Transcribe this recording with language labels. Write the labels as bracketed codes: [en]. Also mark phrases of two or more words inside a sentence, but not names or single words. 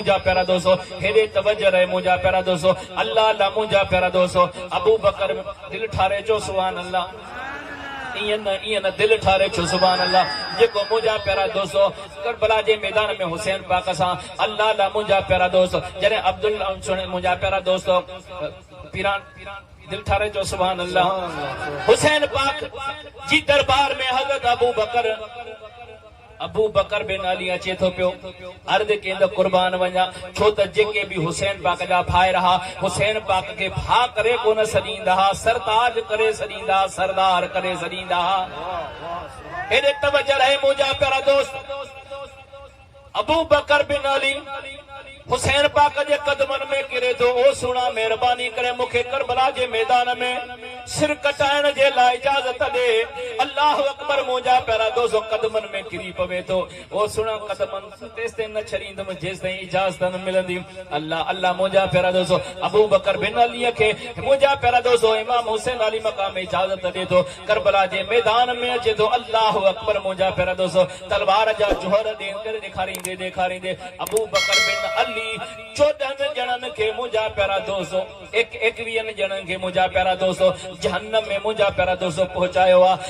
[sd] मुंहिंजा प्यारा दोस्तो हेॾे तवजो रहे मुंहिंजा प्यारा दोस्तो [ar] الله الله [sd] मुंहिंजा प्यारा दोस्तो अबू बकर दिलि ठारे चो [ar] سبحان الله [sd] ईअं न दिलि ठारे छो [ar] سبحان الله [sd] जेको मुंहिंजा प्यारा दोस्तो करबला जे मैदान में हुसैन पाक सां [ar] الله الله [sd] मुंहिंजा प्यारा दोस्त जॾहिं अब्दुल मुंहिंजा प्यारा दोस्तो पीरान दिल ठारे जो [ar] سبحان الله [sd] हुसैन पाक जी दरबार में हज़रत अबू बकर बिन अली अचे थो पियो अर्ज केंद कुर्बान वञा छो त जेके भी हुसैन पाक जा भाई रहा हुसैन पाक के भा करे कोन सॾींदा सरताज करे सॾींदा सरदार करे सॾींदा। हेॾे तवजो रहे मुंहिंजा प्यारा दोस्त अबू बकर बिन अली हुसैन पाक जे कदमन में किरे तो ओ सुना मेहरबानी करे मुखे करबला जे मैदान में सिर कटाइण जे लाइ इजाजत दे। [ar] الله أكبر [sd] मुंहिंजा प्यारा दोस्तो कदमन में किरी पवे तो ओ सुना कदमन तेसिताईं न छॾींदुमि जेसिताईं इजाज़त न मिलंदी। [ar] الله الله [sd] मुंहिंजा प्यारा दोस्तो अबू बकर बिन अलीअ खे मुंहिंजा प्यारा दोस्तो इमाम हुसैन अली मक़ाम में इजाजत दे तो करबला जे मैदान में अचे तो [ar] الله أكبر [sd] मुंहिंजा प्यारा दोस्तो तलवार जा जोहर ॾेखारींदे अबू बकर बिन अली 14 ॼणनि खे मुंहिंजा प्यारा दोस्तो 21 ॼणनि खे मुंहिंजा प्यारा दोस्तो जहन्नम में मुंहिंजा प्यारा दोस्तो पहुचायो आहे।